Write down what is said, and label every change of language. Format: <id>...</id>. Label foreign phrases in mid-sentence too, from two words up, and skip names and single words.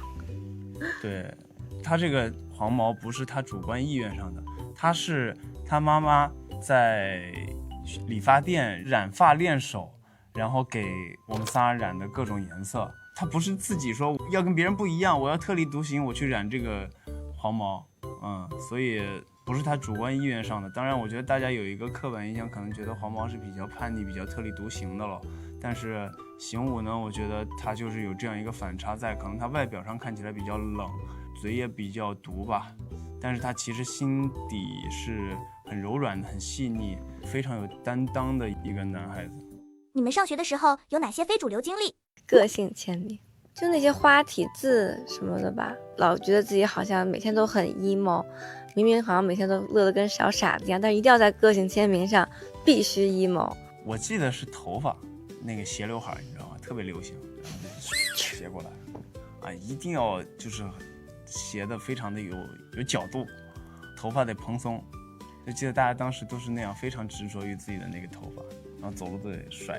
<zh>對，他這個黃毛不是他主觀意願上的，他是他媽媽在理髮店染髮練手，然後給我們仨染的各種顏色。他不是自己說要跟別人不一樣，我要特立獨行，我去染這個黃毛，所以不是他主觀意願上的。當然，我覺得大家有一個刻板印象，可能覺得黃毛是比較叛逆、比較特立獨行的了。但是行武呢，我覺得他就是有這樣一個反差在，可能他外表上看起來比較冷，嘴也比較毒吧，但是他其實心底是很柔軟的、很細膩、非常有擔當的一個男孩子。你們上學的時候有哪些非主流經歷？個性簽名，就那些花體字什麼的吧，老覺得自己好像每天都很 emo， 明明好像每天都樂得跟小傻子一樣，但是一定要在個性簽名上必須 emo。我記得是頭髮那個斜劉海，你知道嗎？特別流行，然後就斜過來，一定要就是斜的非常的有角度，頭髮得蓬鬆。就記得大家當時都是那樣，非常執着於自己的那個頭髮，然後走路都得甩。</zh>